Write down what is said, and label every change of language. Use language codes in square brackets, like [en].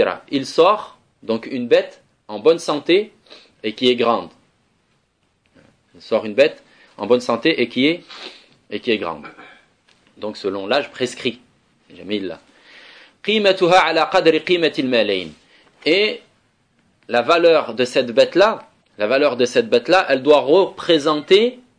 [fr] Il sort donc une bête en bonne santé et qui est grande. Il sort une bête en bonne santé et qui est grande. Donc selon l'âge prescrit. Jamais il l'a. [ar] قيمتها على قدر قيمة المالين. [fr] Et la valeur de cette bête-là, elle doit représenter